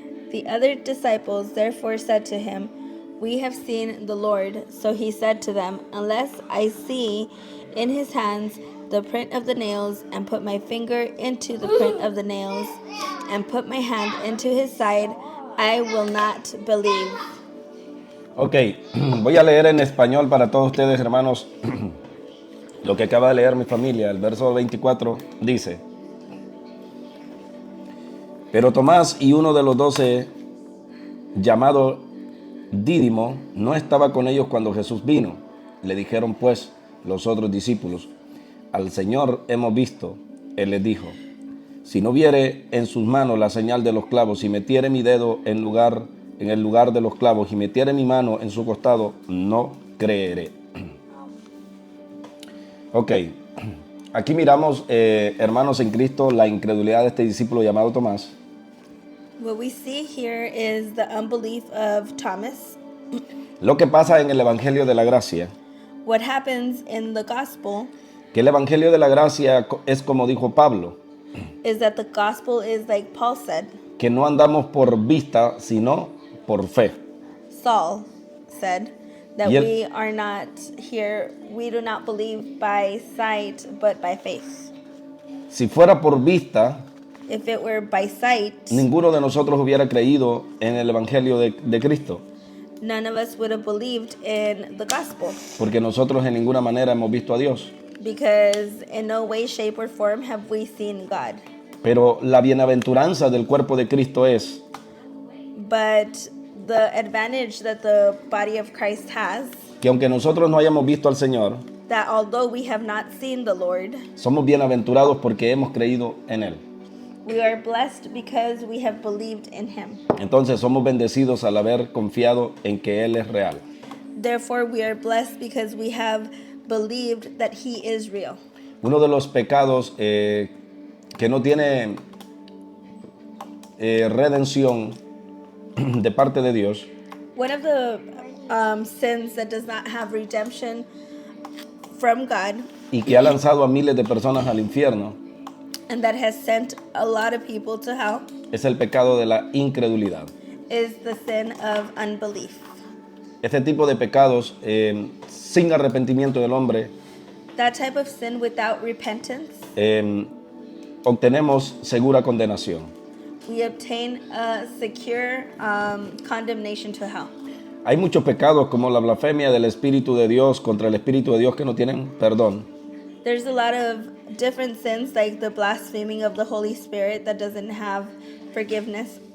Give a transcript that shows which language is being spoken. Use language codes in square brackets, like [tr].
[en] The other disciples therefore said to him, "We have seen the Lord." So he said to them, "Unless I see in his hands the print of the nails, and put my finger into the print of the nails, and put my hand into his side, I will not believe. [es] Ok, voy a leer en español para todos ustedes, hermanos, lo que acaba de leer mi familia. El verso 24 dice: Pero Tomás y uno de los 12, llamado Dídimo, no estaba con ellos cuando Jesús vino. Le dijeron pues los otros discípulos: Al Señor hemos visto. Él les dijo: Si no viere en sus manos la señal de los clavos, y metiere mi dedo en el lugar de los clavos, y metiere mi mano en su costado, no creeré. Ok, aquí miramos, hermanos en Cristo, la incredulidad de este discípulo llamado Tomás. [en] What we see here is the unbelief of Thomas. [es] Lo que pasa en el Evangelio de la Gracia, [en] What happens in the gospel [es] que el Evangelio de la Gracia es como dijo Pablo, [en] is that the gospel is like Paul said. [es] que no andamos por vista, sino por fe. [en] Saul said that [es] Y él- [en] we are not here, we do not believe by sight, but by faith. [es] Si fuera por vista, [en] If it were by sight, [es] ninguno de nosotros hubiera creído en el Evangelio de Cristo, [en] none of us would have believed in the gospel, [es] porque nosotros en ninguna manera hemos visto a Dios. [en] because in no way, shape, or form have we seen God. [es] Pero la bienaventuranza del cuerpo de Cristo es [en] But the advantage that the body of Christ has, [es] que aunque nosotros no hayamos visto al Señor, [en] that although we have not seen the Lord, [es] somos bienaventurados porque hemos creído en Él. [en] we are blessed because we have believed in Him. [es] Entonces somos bendecidos al haber confiado en que Él es real. [en] Therefore, we are blessed because we have believed that He is real. [es] Uno de los pecados que no tiene redención de parte de Dios [en] One of the sins that does not have redemption from God [es] y que ha lanzado a miles de personas al infierno [en] and that has sent a lot of people to hell [es] es el pecado de la incredulidad. [en] is the sin of unbelief. [es] Este tipo de pecados sin arrepentimiento del hombre [en] That type of sin without repentance, [es] obtenemos segura condenación. [en] we obtain a secure condemnation to hell. [es] Hay muchos pecados como la blasfemia del Espíritu de Dios contra el Espíritu de Dios que no tienen perdón. [en] There's a lot of different sins like the blaspheming of the Holy Spirit that doesn't have forgiveness.